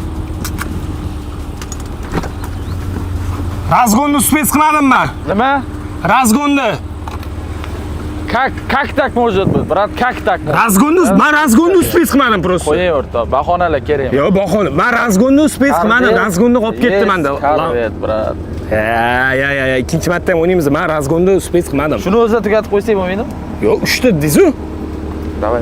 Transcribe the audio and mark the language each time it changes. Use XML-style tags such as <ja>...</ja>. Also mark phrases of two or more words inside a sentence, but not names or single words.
<uz>Razg'onni spets qilmadim men. Nima? Razgonda.</uz> <ru>Как так может быть, брат? Как так?</ru> <uz>Razgonda, men razgonda uspes qilmadim просто. Qo'ying o'rta, bahonalar kerak emas. Yo'q, bahona. Men razgonda uspes qilmadim, razgonda qolib ketdi menda. Qarvet, brat. Ya, ikkinchi marta ham o'ynaymiz. Men razgonda uspes qilmadim. Shuni o'zida tugatib qo'ysak bo'lmaydimi? Yo'q, 3 ta deysiz-ku.</uz> <ru>Давай.</ru>